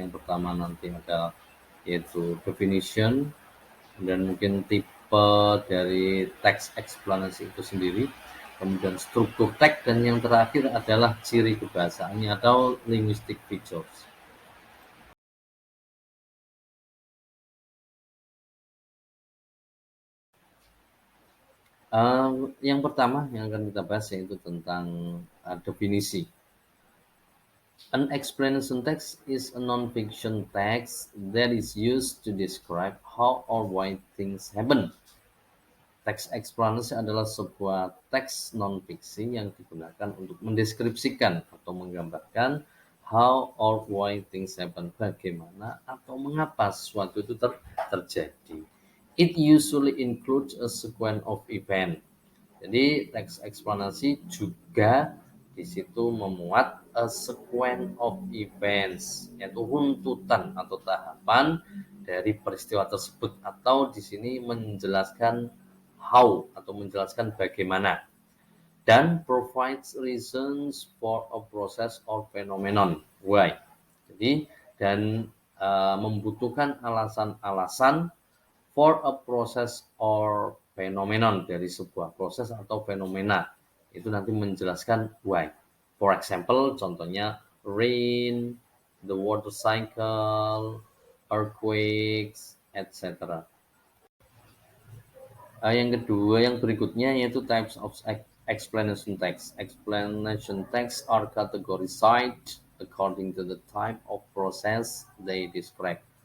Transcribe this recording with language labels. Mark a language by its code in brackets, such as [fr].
[id] Yang pertama nanti ada yaitu definition, dan mungkin tipe dari teks eksplanasi itu sendiri, kemudian struktur teks, dan yang terakhir adalah ciri kebahasaannya atau linguistic features. Yang pertama yang akan kita bahas yaitu tentang definisi. [en] An explanation text is a non-fiction text that is used to describe how or why things happen. [id] Teks eksplanasi adalah sebuah teks non-fiksi yang digunakan untuk mendeskripsikan atau menggambarkan [en] how or why things happen, [id] bagaimana atau mengapa sesuatu itu terjadi. [en] It usually includes a sequence of event. [id] Jadi teks eksplanasi juga di situ memuat [en] a sequence of events, [id] yaitu runtutan atau tahapan dari peristiwa tersebut, atau di sini menjelaskan how atau menjelaskan bagaimana, dan [en] provides reasons for a process or phenomenon why. [id] Jadi dan membutuhkan alasan-alasan [en] for a process or phenomenon, [id] dari sebuah proses atau fenomena itu nanti menjelaskan why. [en] For example, contohnya rain, the water cycle, earthquakes, etc. [id] Yang kedua, yang berikutnya yaitu [en] types of explanation text. Explanation text are categorized according to the type of process they describe.